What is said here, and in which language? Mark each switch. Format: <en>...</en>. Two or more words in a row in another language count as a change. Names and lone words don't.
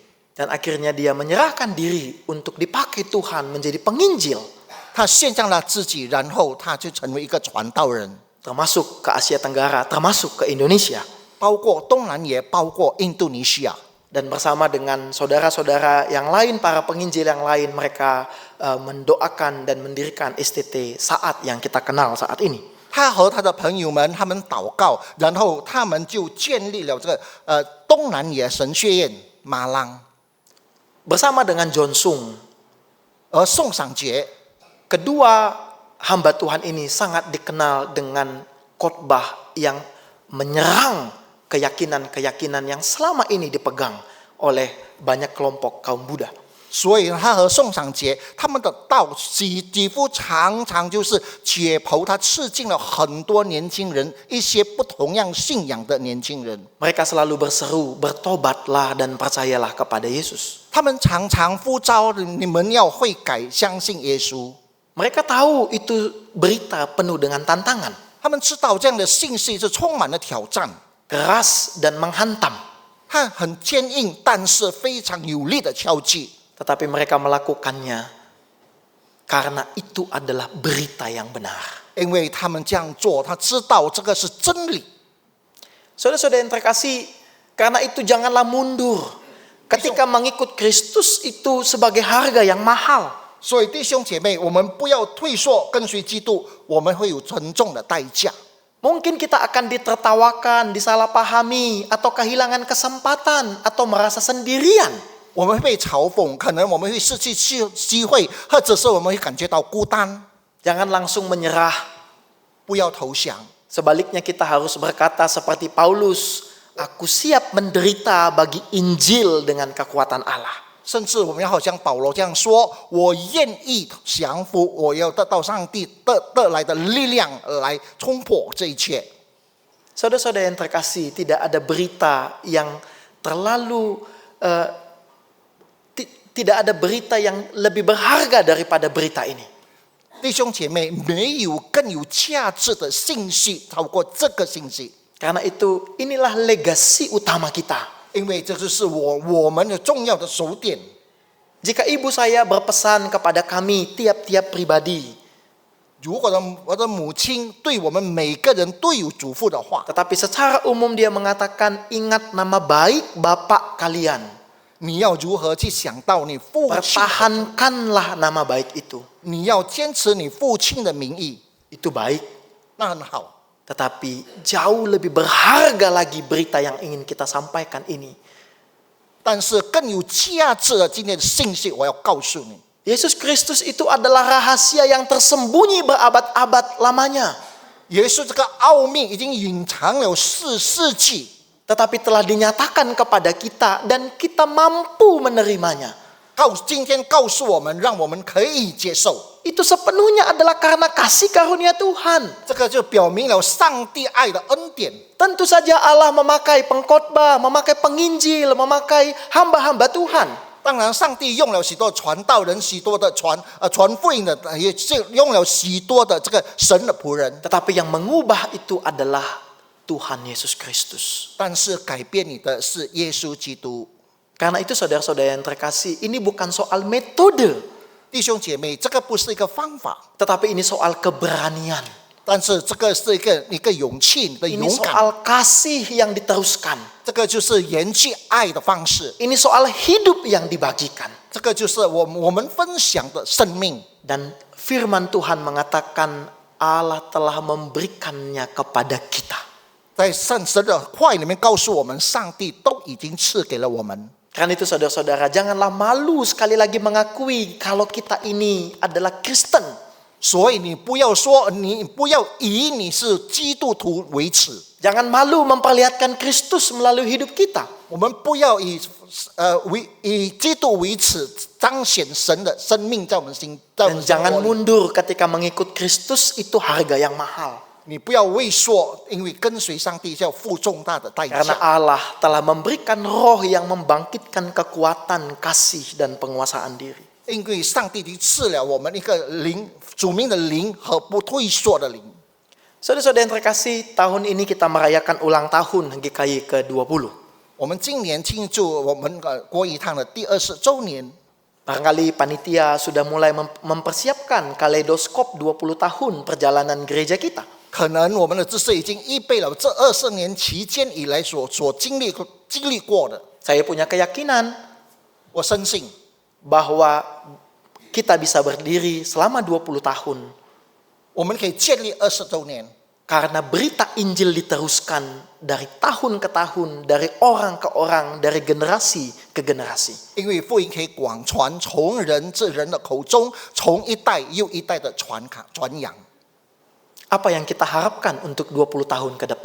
<id>Dan akhirnya dia menyerahkan diri untuk dipakai Tuhan menjadi penginjil.</id> <zh>他献上了自己，然后他就成为一个传道人，</zh> <id>Termasuk ke Asia Tenggara, termasuk ke Indonesia.</id> <zh>包括东南也包括印度尼西亚。</zh> <id>Dan bersama dengan saudara-saudara yang lain, para penginjil yang lain, mereka mendoakan dan mendirikan STT Saat yang kita kenal saat ini.</id> <zh>他和他的朋友们，他们祷告，然后他们就建立了这个东南野神学院马朗。</zh> <id>Bersama dengan John Sung,</id> <zh>而宋赏杰，</zh> <id>kedua hamba Tuhan ini sangat dikenal dengan khotbah yang menyerang keyakinan-keyakinan yang selama ini dipegang oleh banyak kelompok kaum Buddha.</id> <zh>所以他和宋长节他们的道几乎常常就是解剖他刺进了很多年轻人，一些不同样信仰的年轻人。</zh> <id>Mereka selalu berseru, bertobatlah dan percayalah kepada Yesus.</id> <zh>他们常常呼召你们要悔改，相信耶稣。</zh> <id>Mereka tahu itu berita penuh dengan tantangan,</id> <zh>他们知道这样的信息是充满了挑战，</zh> <id>keras dan menghantam.</id> <zh>它很坚硬，但是非常有力的敲击。</zh> <id>Tetapi mereka melakukannya karena itu adalah berita yang benar.</id> <zh>因为他们这样做，他知道这个是真理。</zh> <id>Saudara-saudara yang terkasih, karena itu janganlah mundur. Ketika mengikut Kristus itu sebagai harga yang mahal.</id> <zh>所以弟兄姐妹，我们不要退缩，跟随基督，我们会有沉重的代价。</zh> <id>Mungkin kita akan ditertawakan, disalahpahami, atau kehilangan kesempatan, atau merasa sendirian.</id> <zh>我们会被嘲讽，可能我们会失去机会，或者是我们会感觉到孤单。</zh> <id>Jangan langsung menyerah.</id> <zh>不要投降，</zh> <id>Sebaliknya kita harus berkata seperti Paulus, aku siap menderita bagi Injil dengan kekuatan Allah.</id> <zh>甚至我们要好像保罗这样说：“我愿意降服，我要得到上帝得来的力量来冲破这一切。”</zh> <id>Saudara-saudara yang terkasih, tidak ada berita yang terlalu tidak ada berita yang lebih berharga daripada berita ini.</id> <zh>弟兄姐妹，没有更有价值的信息超过这个信息，</zh> <id>Karena itu inilah legasi utama kita.</id> <zh>因为这就是我们的重要的手点。</zh> <id>Jika ibu saya berpesan kepada kami tiap-tiap pribadi,</id> <zh>如果我的母亲对我们每个人都有嘱咐的话，</zh> <id>tetapi secara umum dia mengatakan ingat nama baik bapak kalian.</id> <zh>你要如何去想到你父亲？</zh> <id>Pertahankanlah nama baik itu.</id> <zh>你要坚持你父亲的名义，</zh> <id>Itu baik.</id> <zh>那很好。</zh> <id>Tetapi jauh lebih berharga lagi berita yang ingin kita sampaikan ini.</id> <zh>但是更有价值的今天的信息，我要告诉你，</zh> <id>Yesus Kristus itu adalah rahasia yang tersembunyi berabad-abad lamanya.</id> <zh>耶稣这个奥秘已经隐藏了4世纪，</zh> <id>Tetapi telah dinyatakan kepada kita dan kita mampu menerimanya.</id> <zh>今天告诉我们，让我们可以接受。</zh> <id>Itu sepenuhnya adalah karena kasih karunia Tuhan.</id> <zh>这个就表明了上帝爱的恩典。</zh> <id>Tentu saja Allah memakai pengkhotbah, memakai penginjil, memakai hamba-hamba Tuhan.</id> <zh>当然，上帝用了许多传道人，许多的传福音的，也用了许多的这个神的仆人。</zh> <id>Tetapi yang mengubah itu adalah Tuhan Yesus Kristus.</id> <zh>但是改变你的是耶稣基督。</zh> <id>Karena itu saudara-saudara yang terkasih, ini bukan soal metode,</id> <zh>弟兄姐妹，这个不是一个方法，</zh> <id>tetapi ini soal keberanian.</id> <zh>但是这个是一个勇气，你的</zh> <id>Ini</id> <zh>勇敢，</zh> <id>soal kasih yang diteruskan.</id> <zh>这个就是延续爱的方式，</zh> <id>Ini soal hidup yang dibagikan.</id> <zh>这个就是我们分享的生命。</zh> <id>Dan firman Tuhan mengatakan Allah telah memberikannya kepada kita.</id> <zh>在神的话语里面告诉我们，上帝都已经赐给了我们。</zh> <id>Karena itu saudara-saudara, janganlah malu sekali lagi mengakui kalau kita ini adalah Kristen.</id> <zh>所以你不要说，你不要以你是基督徒为耻，</zh> <id>Jangan malu memperlihatkan Kristus melalui hidup kita.</id> <zh>我们不要以基督为耻，彰显神的生命在我们心，在我</zh> <id>Dan</id> <zh>们生</zh> <id>jangan</id> <zh>活里。</zh> <id>mundur ketika mengikut Kristus, itu harga yang mahal.</id> <zh>你不要畏缩，因为跟随上帝要付重大的代</zh> <id>Karena</id> <zh>价。</zh> <id>Allah telah memberikan roh yang membangkitkan kekuatan, kasih, dan penguasaan diri.</id> <zh>因为上帝已经赐了我们一个灵，主名的灵和不退缩的灵。</zh> <id>Saudara-saudara yang terkasih, tahun ini kita merayakan ulang tahun GKI ke-20.</id> <zh>我们今年庆祝我们国语堂的第20周年，</zh> <id>Barangkali panitia sudah mulai mempersiapkan kaleidoskop 20 tahun perjalanan gereja kita.</id> <zh>可能我们的知识已经预备了这20年期间以来所经历过的。</zh> <id>Saya punya keyakinan</id> <zh>我深信，</zh> <id>bahwa kita bisa berdiri selama 20 tahun</id> <zh>我们可以建立20周年，</zh> <id>karena berita Injil diteruskan dari tahun ke tahun, dari orang ke orang, dari generasi ke generasi.</id> <zh>因为福音可以广传，从人至人的口中，从一代又一代的传扬。</zh> <id>Apa yang kita harapkan untuk 20 tahun ke depan?</id>